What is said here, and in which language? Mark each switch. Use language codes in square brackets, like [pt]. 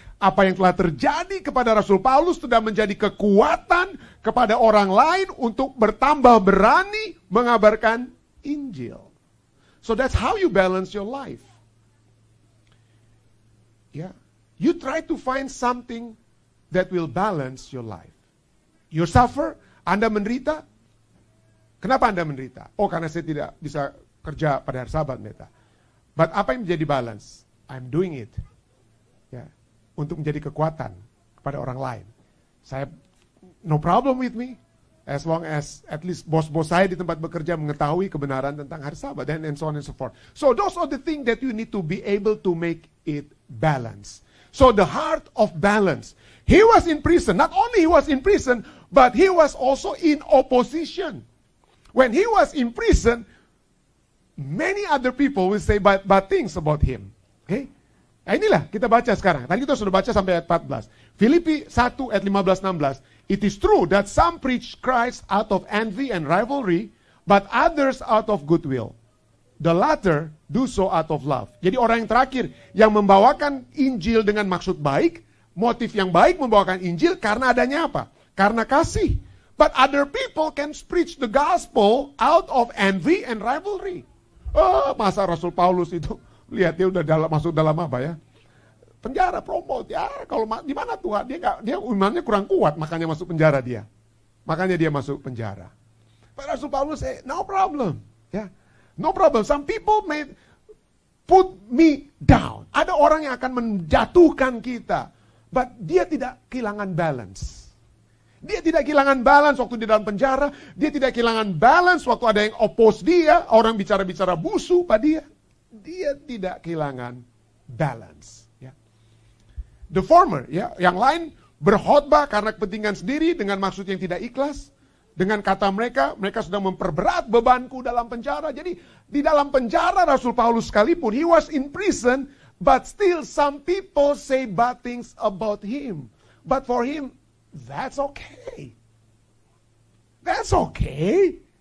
[id] Apa yang telah terjadi kepada Rasul Paulus sudah menjadi kekuatan kepada orang lain untuk bertambah berani mengabarkan Injil. [en] So that's how you balance your life. Yeah. You try to find something that will balance your life. You suffer, [id] Anda menderita. Kenapa Anda menderita? Oh, karena saya tidak bisa kerja pada hari Sabat, Pendeta. [en] But [id] apa yang menjadi [en] balance? I'm doing it. Ya. [id] Untuk menjadi kekuatan kepada orang lain. Saya, [en] no problem with me. As long as at least [id] bos-bos saya di tempat bekerja mengetahui kebenaran tentang hari Sabat. [en] And so on and so forth. So those are the things that you need to be able to make it balance. So the heart of balance. He was in prison. Not only he was in prison, but he was also in opposition. When he was in prison, many other people will say bad things about him. [id] Okay? Nah inilah kita baca sekarang. Tadi kita sudah baca sampai ayat 14. Filipi 1 ayat 15-16. [en] It is true that some preach Christ out of envy and rivalry, but others out of goodwill. The latter do so out of love. [id] Jadi orang yang terakhir yang membawakan Injil dengan maksud baik, motif yang baik membawakan Injil karena adanya apa? Karena kasih. [en] But other people can preach the gospel out of envy and rivalry. [id] Oh, masa Rasul Paulus itu, lihat dia udah masuk dalam apa ya? Penjara, promote ya. Kalau di mana Tuhan? Dia imannya kurang kuat, makanya masuk penjara dia. Makanya dia masuk penjara. But Rasul Paulus [en] say, no problem. Ya, no problem. Some people may put me down. [id] Ada orang yang akan menjatuhkan kita. But dia tidak kehilangan balance. Dia tidak kehilangan balance waktu di dalam penjara. Dia tidak kehilangan balance waktu ada yang oppose dia. Orang bicara-bicara busuk pada dia. Dia tidak kehilangan balance. Ya. [en] The former, [id] ya, yang lain berkhotbah karena kepentingan sendiri dengan maksud yang tidak ikhlas. Dengan kata mereka sedang memperberat bebanku dalam penjara. Jadi di dalam penjara Rasul Paulus sekalipun, [en] he was in prison, but still some people say bad things about him. But for him, that's okay. That's okay.